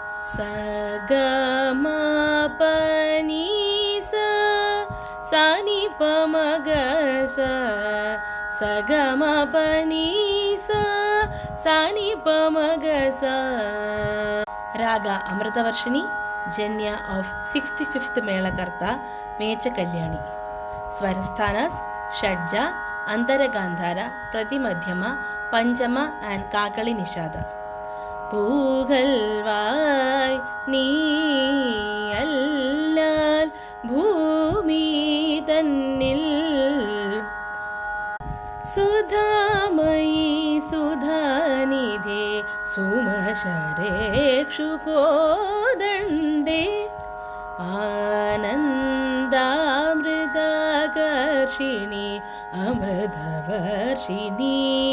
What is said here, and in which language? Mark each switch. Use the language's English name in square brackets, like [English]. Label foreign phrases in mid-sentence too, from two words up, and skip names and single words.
[English] ಸ ಗ ಮ ಪ ನಿ ಸ ಸ ನಿ ಪ ಮ ಗ ಸ ಸ ಗ ಮ ಪ ನಿ ಸ ಸ ನಿ ಪ ಮ ಗ ಸ. Raga Amritavarshini, janya of 65th melakarta Mecha Kalyani. Swarasthanas shadja, antara gandhara, prati madhyama, panchama and kakali nishada. [Malayalam] പൂകൽവായ് നീയല്ലാൽ ഭൂമി തന്നിൽ [Sanskrit] സുധാമയി സുധാനിധേ സുമശരേക്ഷുകോദണ്ഡേ ആനന്ദാമൃതാകർഷിണി അമൃതവർഷിണി.